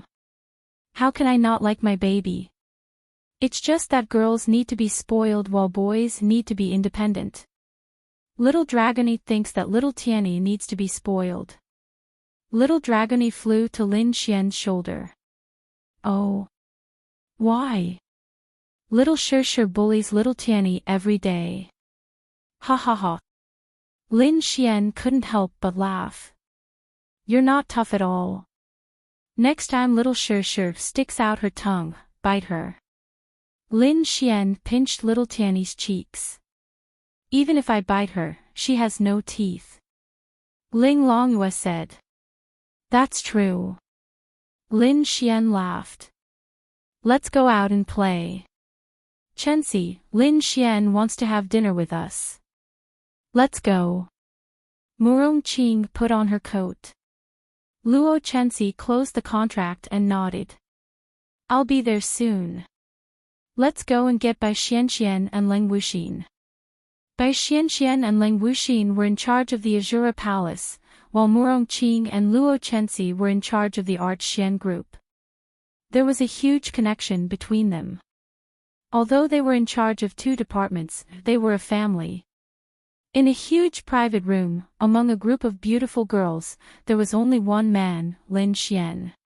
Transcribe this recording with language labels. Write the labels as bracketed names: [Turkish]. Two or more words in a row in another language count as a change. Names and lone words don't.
[English] How can I not like my baby? It's just that girls need to be spoiled while boys need to be independent. Little Dragony thinks that little Tianny needs to be spoiled. Little Dragony flew to Lin Xian's shoulder. Oh. Why? Little Shir bullies little Tianny every day. Ha ha ha. Lin Xian couldn't help but laugh. You're not tough at all. Next time little Shir sticks out her tongue, bite her. Lin Xian pinched little Tianny's cheeks. Even if I bite her, she has no teeth. Ling Longyue said. That's true. Lin Xian laughed. Let's go out and play. Chenxi, Lin Xian wants to have dinner with us. Let's go. Murong Qing put on her coat. Luo Chenxi closed the contract and nodded. I'll be there soon. Let's go and get Bai Xianxian and Leng Wuxin. Bai Xianxian and Leng Wuxin were in charge of the Azura Palace, while Murong Qing and Luo Chenxi were in charge of the Arch Xian group. There was a huge connection between them. Although they were in charge of two departments, they were a family. In a huge private room, among a group of beautiful girls, there was only one man, Lin Xian.